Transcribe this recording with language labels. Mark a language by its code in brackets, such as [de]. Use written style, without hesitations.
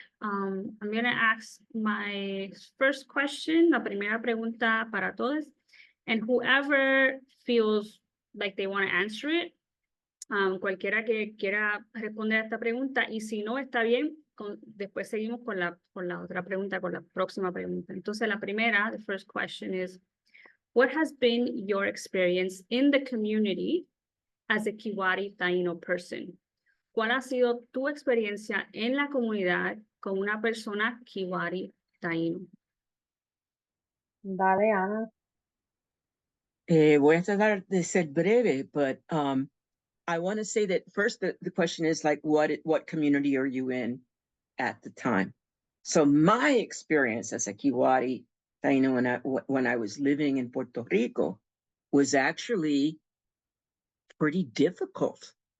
[en] I'm going to ask my first question, [es] la primera pregunta para todos, [en] and whoever feels like they want to answer it, [es] cualquiera que quiera responder a esta pregunta, y si no está bien, después seguimos con la otra pregunta, con la próxima pregunta. Entonces, la primera, [en] the first question is, what has been your experience in the community as a Kiwari Taíno person? [es] ¿Cuál ha sido tu experiencia en la comunidad con una persona Kiwari Taíno? Dale, Ana. Voy a tratar de ser breve, [en] but I want to say that first the question is like, what community are you in at the time? So my experience as a Kiwari Taíno when I was living in Puerto Rico was actually pretty difficult.